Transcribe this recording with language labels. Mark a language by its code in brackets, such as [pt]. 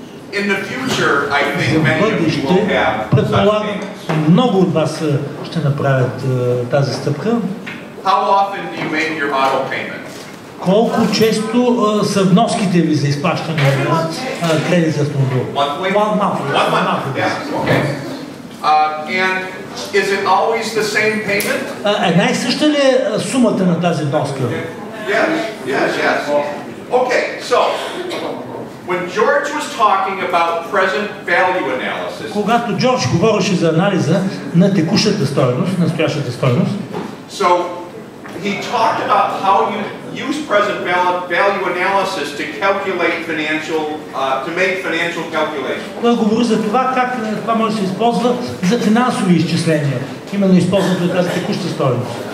[en] In the future, I think many of you will have such payments. [bg] Много от вас ще направят тази стъпка. [en] How often do you make your auto payment? [bg] Колко често са вноските ви за изплащане на кредит за автомобил? [en] Monthly? One month. Yes. Okay. And is it always the same payment? [bg] Една и съща ли е сумата на тази вноска? [en] Yes. Okay, so when George was talking about present value analysis, [bg] когато Джордж говореше за анализа на текущата стойност, настоящата стойност, [en] so he talked about how you use present value analysis to calculate to make financial calculations. [bg] Той говори за това как това може да се използва за финансови изчисления, именно използването на тази текуща стойност.